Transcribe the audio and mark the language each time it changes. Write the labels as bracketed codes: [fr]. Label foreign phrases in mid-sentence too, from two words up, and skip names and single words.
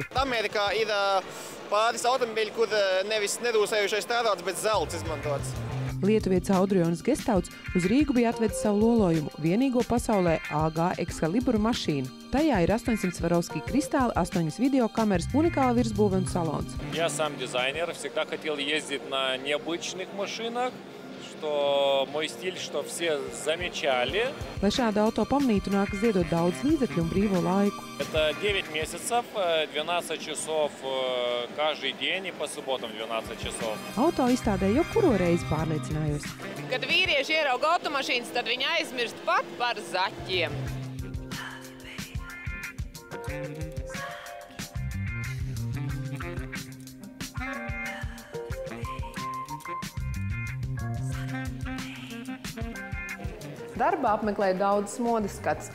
[lv] Amerikā ir pāris automobīļi, kur nevis nedūsējušais tērauds, bet zelts izmantots. Lietuvietis Audrionis Gestauts uz Rīgu bija atvedis savu lolojumu, vienīgo pasaulē AG Excalibur mašīnu. Tajā ir 800 Swarovski kristāli, 8 videokameras, unikāla virsbūve un salons. [ru] Я сам дизайнер, всегда хотел ездить на необычных машинах, что мой стиль, что все замечали. [lv] Lai šādu auto pamanītu, nākas ziedot daudz līdzekļu un brīvo laiku. [ru] Это 9 месяцев, 12 часов каждый день и по субботам 12 часов. [lv] Auto izstādē jau kuro reizi pārliecinājos. Kad vīrieši ierauga automašīnas, tad viņi aizmirst pat par zaķiem. Darbā apmeklēju daudzas modes skatus.